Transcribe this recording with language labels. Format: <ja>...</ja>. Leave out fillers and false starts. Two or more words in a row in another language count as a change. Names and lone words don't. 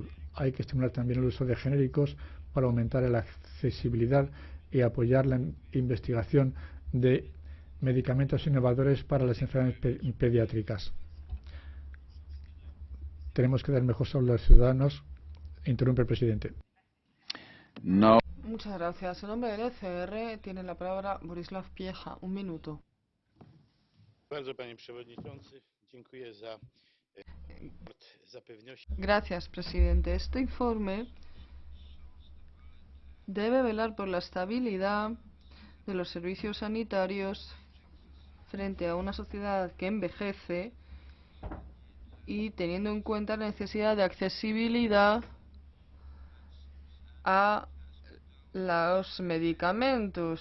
<es>Hay que estimular también el uso de genéricos para aumentar la accesibilidad y apoyar la investigación de medicamentos innovadores para las enfermedades pediátricas. Tenemos que dar mejor salud a los ciudadanos. Interrumpe el presidente. No. Muchas gracias. En nombre del ECR tiene la palabra Borislav Piecha. Un minuto.</es> <pl>Bardzo, panie przewodniczący. Dziękuję za zapewnienie.</pl> <es>Gracias, presidente. Este informe debe velar por la estabilidad de los servicios sanitarios frente a una sociedad que envejece y teniendo en cuenta la necesidad de accesibilidad a los medicamentos.</es>